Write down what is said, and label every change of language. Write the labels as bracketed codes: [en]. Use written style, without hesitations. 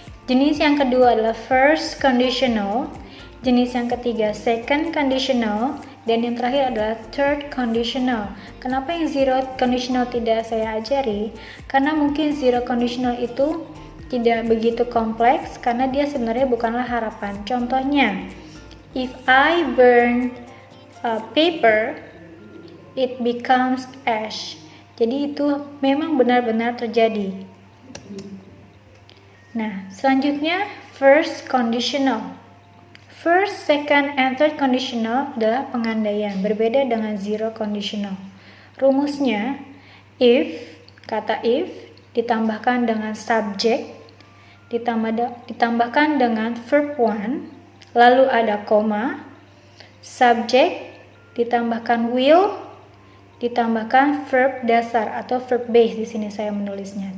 [id] Jenis yang kedua adalah first conditional. Jenis yang ketiga second conditional. Dan yang terakhir adalah third conditional. Kenapa yang zero conditional tidak saya ajari? Karena mungkin zero conditional itu tidak begitu kompleks karena dia sebenarnya bukanlah harapan. Contohnya, [en] if I burn paper, it becomes ash. [id] Jadi itu memang benar-benar terjadi. Nah, selanjutnya first conditional. First, second, and third conditional adalah pengandaian, berbeda dengan zero conditional. Rumusnya, kata if, ditambahkan dengan subject, ditambahkan dengan verb one, lalu ada koma, subject, ditambahkan will, ditambahkan verb dasar atau verb base di sini saya menulisnya.